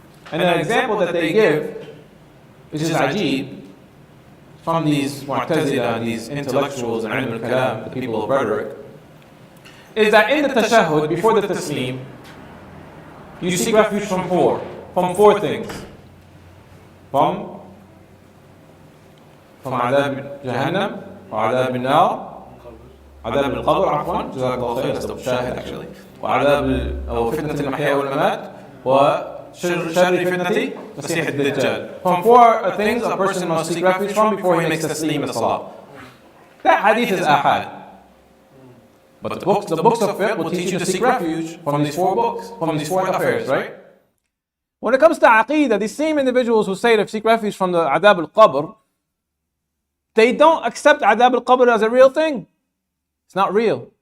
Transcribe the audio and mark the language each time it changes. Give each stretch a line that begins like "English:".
English: And an example that they give, which is ajib, from these Mu'tazila and these intellectuals and ilm al-kalam, the people of rhetoric, is that in the tashahhud, before the taslim, you seek refuge from four things. From adab Jahannam,
Arabic: وعذاب النار, عذاب القبر عفوا, جزاك الله خير,
English: that's the shahid actually,
Arabic: وعذاب أو فتنة المحيا والممات, وشر فتنة مسيح الدجال.
English: From four things a person must seek refuge from before he makes taslim in salah. That hadith is ahad. But the books of fiqh will teach you to seek refuge from these four books, from these four affairs, right? When it comes to aqidah, these same individuals who say to seek refuge from the adab al-qabr, they don't accept adab al-qabr as a real thing. It's not real.